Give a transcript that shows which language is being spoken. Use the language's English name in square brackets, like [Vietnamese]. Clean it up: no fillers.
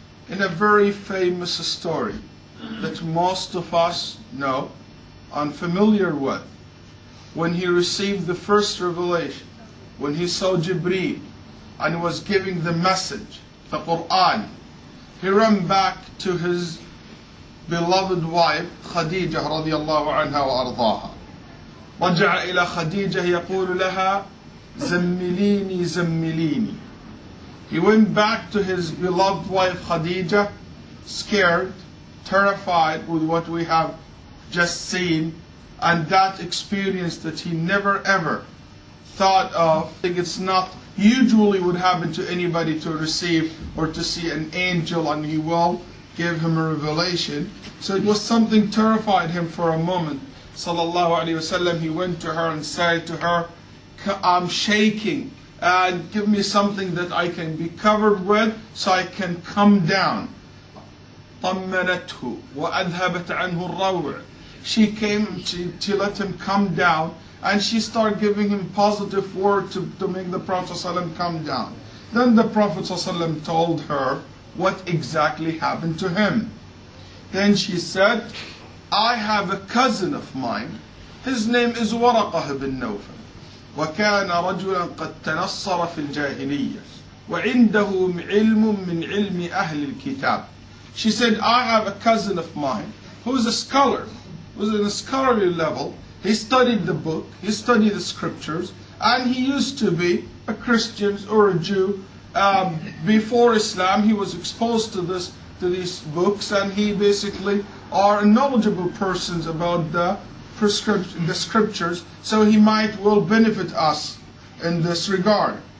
[English] in a very famous story that most of us know and familiar with, when he received the first revelation, when he saw Jibreel and was giving the message, the Qur'an, he ran back to his beloved wife Khadija radiyallahu anha wa ardaha. [Arabic] رجع إلى خديجة يقول لها زمليني زمليني. [English] He went back to his beloved wife Khadija, scared, terrified with what we have just seen, and that experience that he never ever thought of. I think it's not usually would happen to anybody to receive or to see an angel and he will give him a revelation. So it was something terrified him for a moment. Sallallahu Alaihi Wasallam, he went to her and said to her, I'm shaking, and give me something that I can be covered with so I can come down. [Arabic] طمنته وأذهبت عنه الروع. [English] She came to let him come down, and she started giving him positive word to make the Prophet ﷺ come down. Then the Prophet ﷺ told her what exactly happened to him. Then she said, I have a cousin of mine, his name is [Arabic] ورقة بن نوفل, وكان رجلا قد تنصر في الجاهلية وعنده علم من علم أهل الكتاب. [English] She said, I have a cousin of mine who is a scholar, who's in a scholarly level. He studied the book, he studied the scriptures, and he used to be a Christian or a Jew. Before Islam, he was exposed to these books, and he basically are knowledgeable persons about the scriptures, so he might will benefit us in this regard.